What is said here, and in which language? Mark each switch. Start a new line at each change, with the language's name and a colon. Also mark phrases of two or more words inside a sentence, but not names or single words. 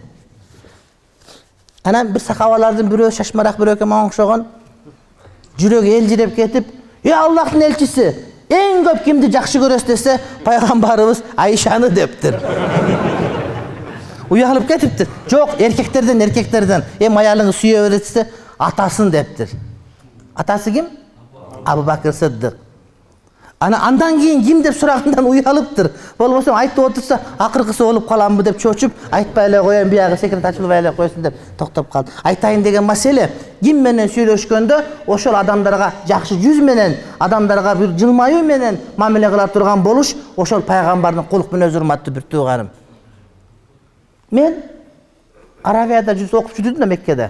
Kyrgyz: Анан бир сахабалардын бирөө шашмарак бирөөкө мага окшогон, жүрөк элжиреп кетип, Аллахтын элчиси, эң көп кимди жакшы көрөсүз десе, пайгамбарыбыз Айшаны дептир. Уялып кетиптир. Жок, эркектерден, аялыңы сүйө берсе, атасын дептир. Атасы ким? Абу Бакыр Сыддык. Анан андан кийин ким деп сурагандан уялыптыр. Болбосом айтып отурса акыркысы болуп каламбы деп чочуп айтпай эле коем биягы секрет ачылбай эле койсун деп токтоп калды. Айтайын деген маселе ким менен сүйлөшкөндө ошол адамдарга жакшы жүз менен, адамдарга бир жылмаюу менен мамиле кыла турган болуш ошол пайгамбардын кулук менен урматтуу бир тууганым. Мен Арабияда жүз окуп жүрдүм да Меккеде.